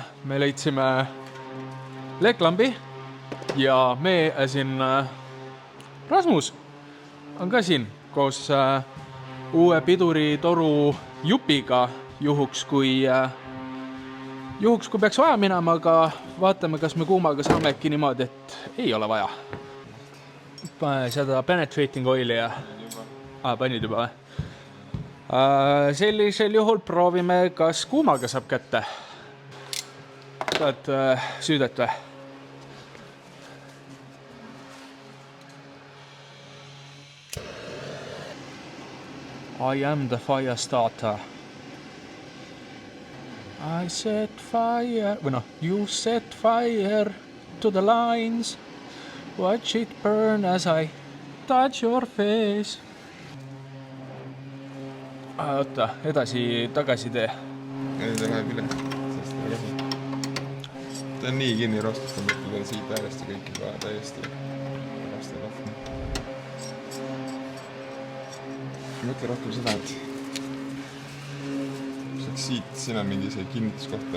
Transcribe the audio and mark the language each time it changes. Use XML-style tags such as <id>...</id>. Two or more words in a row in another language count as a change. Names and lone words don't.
<et>Me leidsime leeklambi ja me siin Rasmus on ka siin koos uue piduritoru jupiga juhuks kui peaks vaja minema, aga vaatame, kas me kuumaga saame äkki niimoodi, et ei ole vaja. Pane seda penetrating oili ja panid juba või? Sellisel juhul proovime, kas kuumaga saab kätte. Saad süüdet või?</et> <en>I am the fire starter. I set fire, you set fire to the lines. Watch it burn as I touch your face.</en> <et>Oota, edasi, tagasi tee. Ei, ta läheb üle, sest ta kasu. Ta on nii kinni rostustanud, et ta on siit äärest ja kõik juba täiesti vastu lahti. Mõtle rohkem seda, et kui saaks siit, siin on mingi see kinnituskoht veel.</et>